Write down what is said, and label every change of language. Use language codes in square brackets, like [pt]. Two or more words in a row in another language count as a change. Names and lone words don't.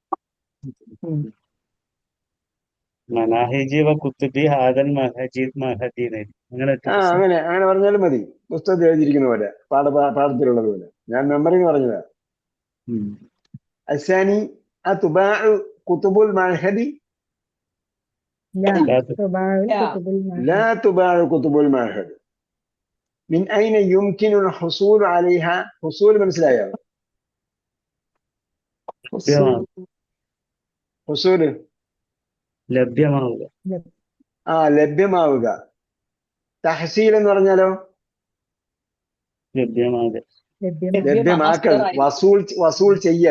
[ml] അങ്ങനെ പറഞ്ഞാലും മതി. പുസ്തകത്തിൽ എഴുതിയിരിക്കുന്ന പോലെ, പാഠത്തിലുള്ളത് പോലെ. ഞാൻ മെമ്മറിന്ന് പറഞ്ഞതാ. [ar] الثاني تباع كتب المعهد لا تباع كتب المعهد. من أين يمكن الحصول عليها؟ حصول മനസ്സിലായോ? حصول [ml] ലഭ്യമാവുക. ലഭ്യമാവുക. തഹ്സീൽ എന്ന് പറഞ്ഞാലോ? ലഭ്യമാക്കൽ, വസൂൽ ചെയ്യൽ.